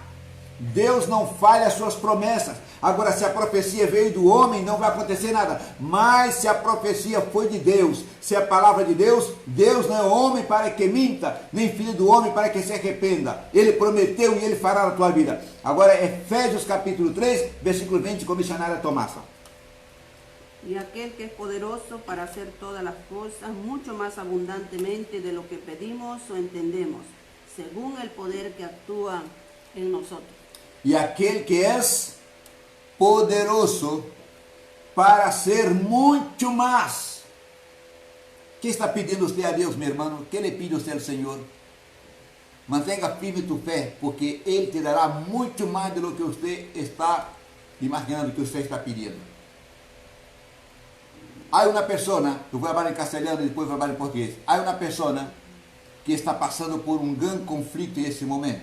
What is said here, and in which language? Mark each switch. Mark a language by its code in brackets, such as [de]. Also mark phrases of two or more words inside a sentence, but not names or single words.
[pt] Deus não falha as suas promessas. Agora, se a profecia veio do homem, não vai acontecer nada. Mas se a profecia foi de Deus, se a palavra de Deus, Deus não é homem para que minta, nem filho do homem para que se arrependa. Ele prometeu e Ele fará na tua vida. Agora, Efésios capítulo 3, versículo 20, com a missionária Tomasa. [es] Y aquel que es poderoso para hacer todas las cosas mucho más abundantemente de lo que pedimos o entendemos, según el poder que actúa en nosotros. [pt] E aquele que é poderoso para ser muito mais. Que está pedindo você a Deus, meu irmão? Que [es] le pide [pt] você ao Senhor? Mantenha firme tu fé, porque Ele te dará muito mais do que você está imaginando, que você está pedindo. Há uma pessoa, eu vou falar em castelhano e depois vou falar em português. Há uma pessoa que está passando por um grande conflito nesse momento.